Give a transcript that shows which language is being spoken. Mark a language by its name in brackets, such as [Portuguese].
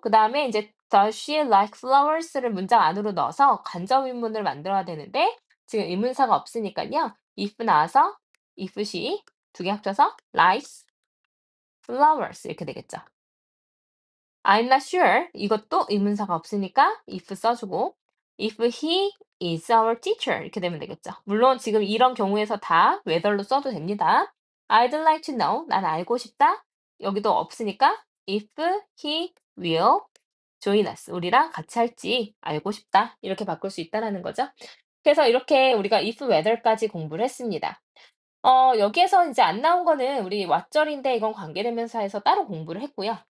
[Korean] 그다음에 이제 does she like flowers를 문장 안으로 넣어서 간접 의문을 만들어야 되는데 지금 의문사가 없으니까요. if 나와서 if she 두 개 합쳐서 likes flowers 이렇게 되겠죠. I'm not sure 이것도 의문사가 없으니까 if 써주고 [English] if he is our teacher [Korean] 이렇게 되면 되겠죠. 물론 지금 이런 경우에서 다 whether로 써도 됩니다. [English] I'd like to know [Korean] 난 알고 싶다. 여기도 없으니까 [English] if he will join us [Korean] 우리랑 같이 할지 알고 싶다. 이렇게 바꿀 수 있다라는 거죠. 그래서 이렇게 우리가 if whether까지 공부를 했습니다. 여기에서 이제 안 나온 거는 우리 왓절인데 이건 관계대명사에서 따로 공부를 했고요.